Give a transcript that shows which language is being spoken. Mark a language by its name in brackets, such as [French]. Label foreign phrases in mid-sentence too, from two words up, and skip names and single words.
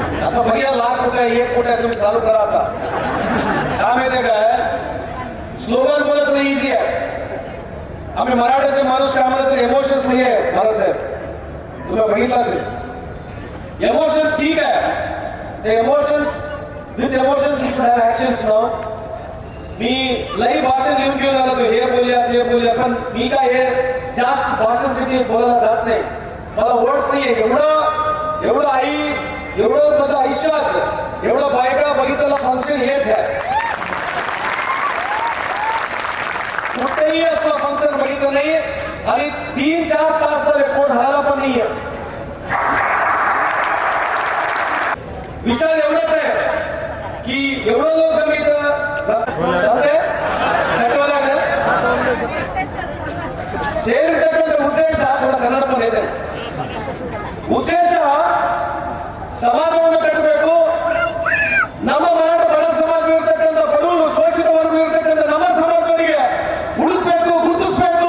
[Marathi] आता भैया लाख कुठे 1 कोटी तुम्ही चालू करा आता. काय माहितीये काय, स्लोगन बोलायचं नाही इझी आहे. आम्ही मराठीचे माणूस काय म्हणत इमोशन्स नाही आहे बाळासाहेब, तुम्ही बघितलं असेल. [English] emotions [Marathi] ठीक आहे, ते [English] emotions with emotions you should have actions now. [Marathi] मी लई भाषण घेऊन आलो, तो हे बोलूया ते बोलूया, पण मी काय हे जास्त भाषणसाठी बोलायला जात नाही. मला वर्ड्स नाही आहे. एवढं आई, एवढं माझं आयुष्यात एवढं बायका बघितलेलं फंक्शन हेच आहे. कुठेही असं फंक्शन बघितलं नाही आणि 3-4 तास झाले कोण हरायला पण नाहीये. विचार एवढाच आहे की एवढं लोक जर इथं [Kannada] ಸೇರಿರ್ತಕ್ಕಂಥ ಉದ್ದೇಶ ಥೋಡ ಕನ್ನಡ ಪದ ಇದೆ. ಉದ್ದೇಶ ಸಮಾಜವನ್ನು ಕಟ್ಟಬೇಕು. ನಮ್ಮ ಮರಾಠ ಬಡ ಸಮಾಜ ಇರ್ತಕ್ಕಂಥ ಬಡವರು ಶೋಷಿತ ವರ್ಗ ಇರ್ತಕ್ಕಂಥ ನಮ್ಮ ಸಮಾಜದವರಿಗೆ ಉಳಿಸ್ಬೇಕು, ಗುರುತಿಸ್ಬೇಕು.